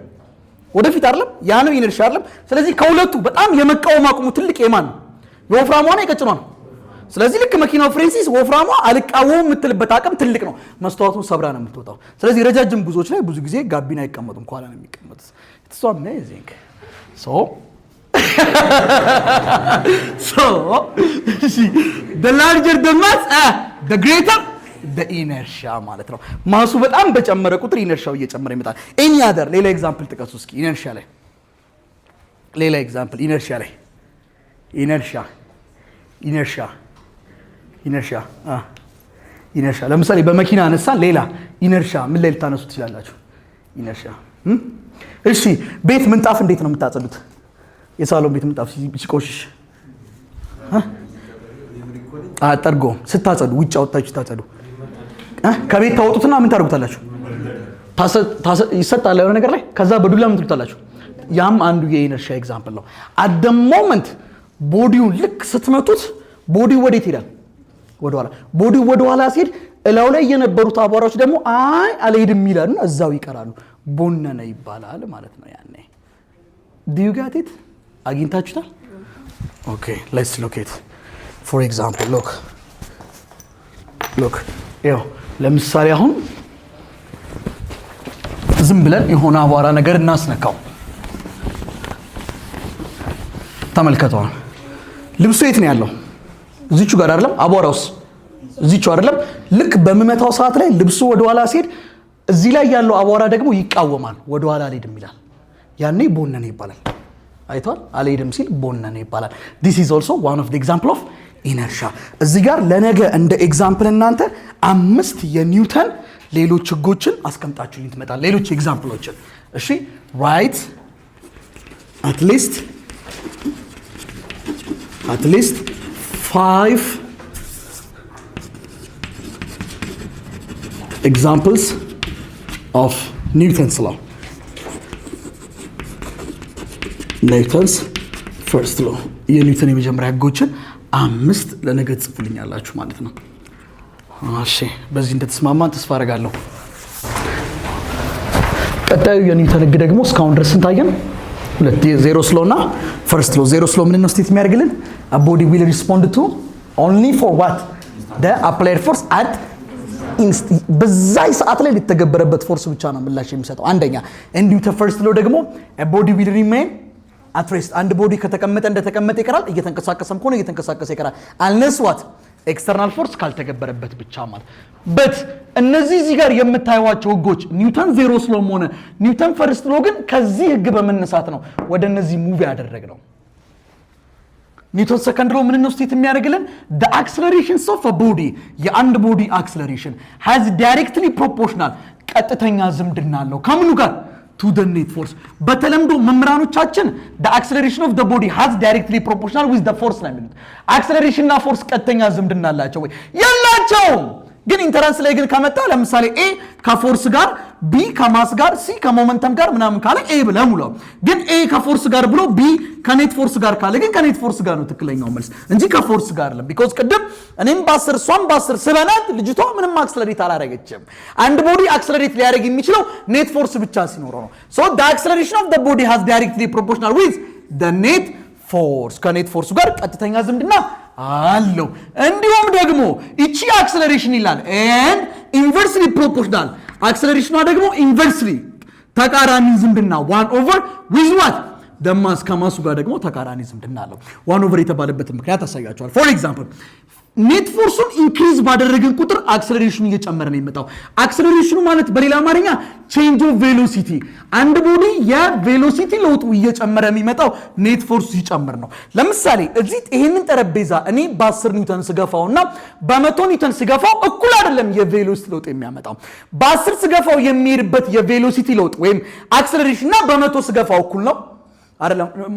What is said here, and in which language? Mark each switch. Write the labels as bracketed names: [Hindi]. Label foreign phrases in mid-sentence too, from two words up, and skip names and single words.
[Amharic] ወደፊት አይደለም? ያ ነው ኢነርሺያ አይደለም? ስለዚህ ከሁለቱ በጣም የመቃወም አቅሙ ትልቅ የማን ነው? የወፍራሟ ነው የቀጭኗ ነው? ስለዚህ ልክ መኪናው ፍሬንሲስ ወፍራሟ አልቃወም የምትልበት አቅም ትልቅ ነው። መስታወቱን ሰብራ ነው የምትወጣው። ስለዚህ ረጃጅም ጉዞዎች ላይ ብዙ ጊዜ ጋቢና አይቀመጡም፣ ኋላ ነው የሚቀመጡት። [English] it's so amazing so the larger the mass the greater the inertia [Amharic] ማለት ነው። ማሱ በጣም በጨመረ ቁጥር ኢነርሺያው እየጨመረ ይመጣል። [English] any other [Amharic] ሌላ ኤግዛምፕል ጥቀሱ እስኪ ኢነርሺያ ላይ ሌላ ኤግዛምፕል ኢነርሺያ ለምሳሌ በመኪና አነሳን። ሌላ ኢነርሺያ ምን ላይ ልታነሱ ትችላላችሁ? ኢነርሺያ እሺ ቤት ምንጣፍ እንዴት ነው የምታጸዱት? የሳሎን ቤት ምንጣፍ ሲቆሽሽ ጠርጎ ስታጸዱ ውጭ አውጥታችሁ ታጸዱ። ከቤት ታወጡትና ምን ታደርጉታላችሁ? ይሰጣል የሆነ ነገር ላይ ከዛ በዱላ ምን ትሉታላችሁ? ያም አንዱ የኢነርሺያ ኤግዛምፕል ነው። [English] at the moment [Amharic] ቦዲውን ልክ ስትመቱት ቦዲው ወዴት ይላል? ወደኋላ። ቦዲው ወደኋላ ሲሄድ እላው ላይ የነበሩት አቧራዎች ደግሞ አልሄድም ይላሉ፣ እዛው ይቀራሉ። ቦነነ ይባላል ማለት ነው። ያኔ [English] do you get it? [Amharic] አግኝታችሁታል? [English] okay let's look it for example look [Amharic] ያው ለምሳሌ አሁን ዝም ብለን የሆነ አቧራ ነገር እናስነካው። ተመልከተው። ልብሱ የት ነው ያለው? እዚቹ ጋር አይደለም? አቧራውስ እዚቹ አይደለም? ልክ በመመታው ሰዓት ላይ ልብሱ ወደ ኋላ ሲሄድ እዚህ ላይ ያለው አቧራ ደግሞ ይቃወማል፣ ወደ ኋላ አልሄድም ይላል። ያኔ ቦነነ ይባላል። አይቷል? አልሄድም ሲል ቦነነ ይባላል። [English] this is also one of the example of inertia። [Amharic] እዚህ ጋር ለነገ እንደ ኤግዛምፕል እናንተ 5 የኒውተን ሌሎች ህጎችን አስቀምጣችሁልኝ ትመጣል። ሌሎች ኤግዛምፕሎችን እሺ [English] write at least 5 examples of Newton's law. [Amharic] Newton's first law. የኒውተን የመጀመሪያ ህጎችን 5 ለነገ ጽፉልኛላችሁ ማለት ነው። እሺ በዚህ እንደተስማማን ተስፋ አደርጋለሁ። ቀጣዩ የኒውተን ህግ ደግሞ እስካሁን ድረስ እንታየን ሁለት ዜሮ ስሎ እና [English] first law [Amharic] ዜሮ ስሎ ምን ነው ስቴት የሚያደርግልን [English] a body will respond to only for what the applied force at [Amharic] በዛይ ሰዓት ላይ ሊተገበረበት ፎርስ ብቻ ነው ምላሽ የሚሰጠው አንደኛ እንዲሁ ተፈርስት ሎ ደግሞ [English] a body will remain at rest [Amharic] አንድ ቦዲ ከተቀመጠ እንደተቀመጠ ይቀራል እየተንቀሳቀሰም ከሆነ እየተንቀሳቀሰ ይቀራል [English] unless what external force [Amharic] ካልተገበረበት ብቻ ማለት በት እነዚህ እዚህ ጋር የምታዩዋቸው ህጎች ኒውተን ዜሮ ስሎም ሆነ ኒውተን [English] first law [Amharic] ግን ከዚህ ህግ በመነሳት ነው ወደ እነዚህ ሙቭ ያደረግነው ኒውተን [English] second law [Amharic] ምን ነው ስቴት የሚያደርግልን [English] the accelerations of a body [Amharic] የአንድ ቦዲ [English] acceleration has directly proportional [Amharic] ቀጥተኛ ዝምድና አለው ከምኑ ጋር [English] to the net force [Amharic] በተለምዶ መምራኖቻችን [English] the acceleration of the body has directly proportional with the force [Amharic] ነው የሚሉት acceleration እና force ቀጥተኛ ዝምድና አላቸው ወይ ያላቸው ግን ኢንተራንስ ላይ ግን ከመጣ ለምሳሌ a ከፎርስ ጋር b ከማስ ጋር c ከሞመንተም ጋር ምናምን ካለ a ብለ ሙላው ግን a ከፎርስ ጋር ብሎ b ከኔት ፎርስ ጋር ካለ ግን ከኔት ፎርስ ጋር ነው ትክክለኛው መልስ እንጂ ከፎርስ ጋር አይደለም because ቅድም እኔም በ10 ሷም በ10 ስበናት ልጅቷ ምንም አክሰለሬት አላደረገችም አንድ ቦዲ አክሰለሬት ሊያደርግ የሚችለው [English] net force [Amharic] ብቻ ሲኖረው ነው [English] so the acceleration of the body has directly proportional with the net force [Amharic] ከኔት ፎርስ ጋር ቀጥተኛ ዝምድና አለው እንዲሁም ደግሞ እቺ አክሰለሬሽን ይላል [English] and inversely proportional [Amharic] አክሰለሬሽኗ ደግሞ inversely ተቃራኒ ዝምድና [English] 1 over with what the mass [Amharic] ከማሱ ጋር ደግሞ ተቃራኒ ዝምድና አለው 1 over የተባለበት ምክንያት አሳያቸዋል [English] for example net force [Amharic] ኢንክሪዝ ባደረግን ቁጥር አክሰለሬሽኑ እየጨመረ ነው የሚመጣው አክሰለሬሽኑ ማለት በሌላ አማርኛ [English] change of velocity [Amharic] አንድ ቦዲ የቬሎሲቲ ለውጡ እየጨመረ የሚመጣው ኔት ፎርሱ ሲጨምር ነው ለምሳሌ እዚህ ይሄንን ጠረጴዛ እኔ በ10 ኒውተን ስገፋውና በ100 ኒውተን ስገፋው እኩል አይደለም የቬሎሲቲ ለውጥ የሚያመጣው በ10 ስገፋው የሚሄድበት የቬሎሲቲ ለውጥ ወይም አክሰለሬሽንና በ100 ስገፋው እኩል ነው አይደለም